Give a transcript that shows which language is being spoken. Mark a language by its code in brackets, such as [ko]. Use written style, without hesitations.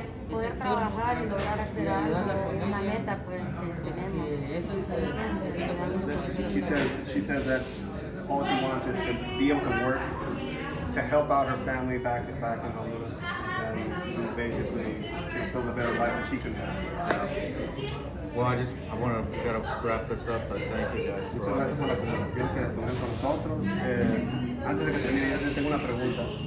[es] Poder trabajar y lograr hacer algo, una meta pues que tenemos. Eso es lo que uno puede hacer. [en] she says that all she wants is to be able to work to help out her family back in Honduras and to basically build a better life that she can have. Well, I gotta wrap this up, but thank you guys. [es] Muchas gracias por la conversación que tuvieron con nosotros. Antes de que termine, yo tengo una pregunta.